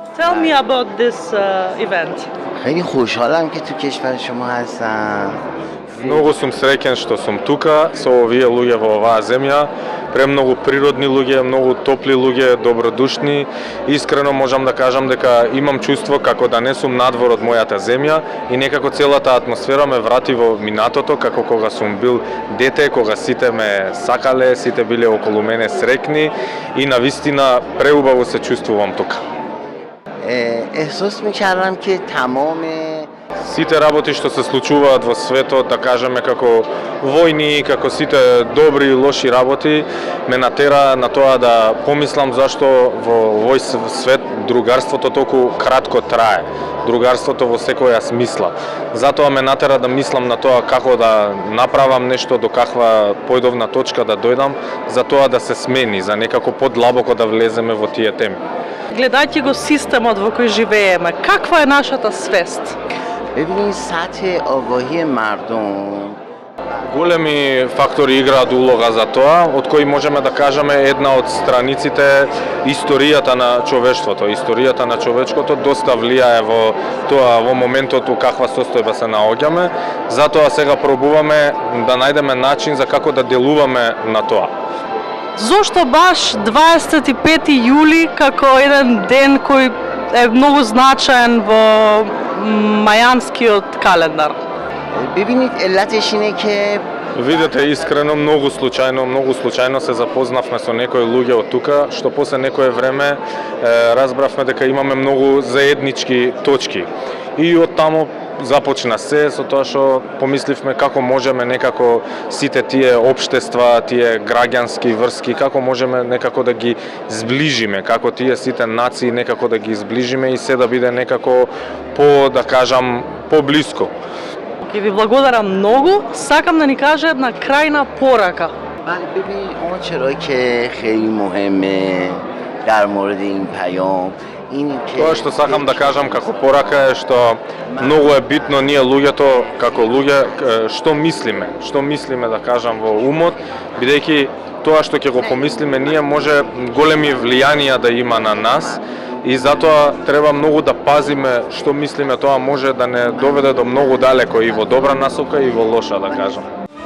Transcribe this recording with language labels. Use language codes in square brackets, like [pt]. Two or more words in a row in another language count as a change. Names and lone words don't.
[en] Tell me about this event. [fa] خیلی خوشحالم که تو کشور شما هستم. [mk] Многу сум среќен што сум тука со овие луѓе во оваа земја, премногу природни луѓе, многу топли луѓе, добродушни. Искрено можам да кажам дека имам чувство како да не сум надвор од мојата земја и некако целата атмосфера ме врати во минатото, како кога сум бил дете, кога сите ме сакале, сите биле околу мене среќни и навистина преубаво се чувствувам тука. [fa] احساس میکردم که تمام [mk] Сите работи што се случуваат во светот, да кажеме како војни, како сите добри и лоши работи, ме натера на тоа да помислам зашто во овој свет другарството толку кратко трае. Другарството во секоја смисла. Затоа ме натера да мислам на тоа како да направам нешто, до каква појдовна точка да дојдам, за тоа да се смени, за некако подлабоко да влеземе во тие теми. Гледајќи го системот во кој живееме, каква е нашата свест? [fa] ببینید سطح آگاهی مردم [mk] Големи фактори играат улога за тоа, од кои можеме да кажеме една од страниците историјата на човештвото. Историјата на човечкото доста влијае во тоа, во моментот у каква состојба се наоѓаме, затоа сега пробуваме да најдеме начин за како да делуваме на тоа. Зошто баш 25 јули како еден ден кој е многу значаен во мајанскиот календар? [fa] ببینید علتش اینه که [mk] Видете, искрено, многу случајно се запознавме со некои луѓе од тука, што после некое време разбравме дека имаме многу заеднички точки. И од таму започна се со тоа што помисливме како можеме некако сите тие општества, тие граѓански врски, како можеме некако да ги зближиме, како тие сите нации некако да ги зближиме и се да биде некако да кажам, поблиско. Ќе ви благодарам многу. Сакам да ни каже една крајна порака. [fa] ببین اون چرا که خیلی مهمه در مورد این پیام این که [mk] Тоа што сакам да кажам како порака е што многу е битно ние луѓето како луѓе што мислиме да кажам во умот, бидејќи тоа што ќе го помислиме ние може големи влијанија да има на нас и затоа треба многу да пазиме што мислиме, тоа може да не доведе до многу далеко и во добра насока и во лоша, да кажам.